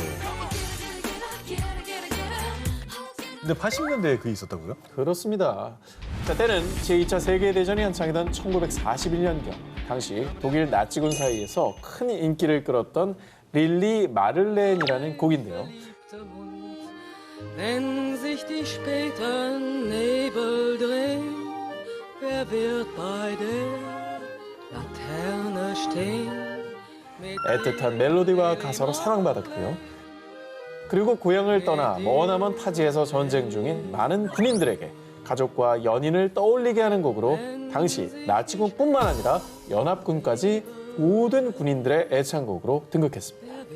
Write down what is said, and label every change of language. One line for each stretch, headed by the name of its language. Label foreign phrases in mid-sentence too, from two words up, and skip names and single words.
Korean: 근데 80년대에 그게 있었다고요? 그렇습니다. 자, 때는 제2차 세계대전이 한창이던 1941년경. 당시 독일 나치군 사이에서 큰 인기를 끌었던 릴리 마를렌이라는 곡인데요.
German: Wenn sich die späten Nebel drehen, wer wird bei der Laterne stehen?
Korean: 애틋한 멜로디와 가사로 사랑받았고요. 그리고 고향을 떠나 머나먼 타지에서 전쟁 중인 많은 군인들에게 가족과 연인을 떠올리게 하는 곡으로 당시 나치군뿐만 아니라 연합군까지 모든 군인들의 애창곡으로 등극했습니다.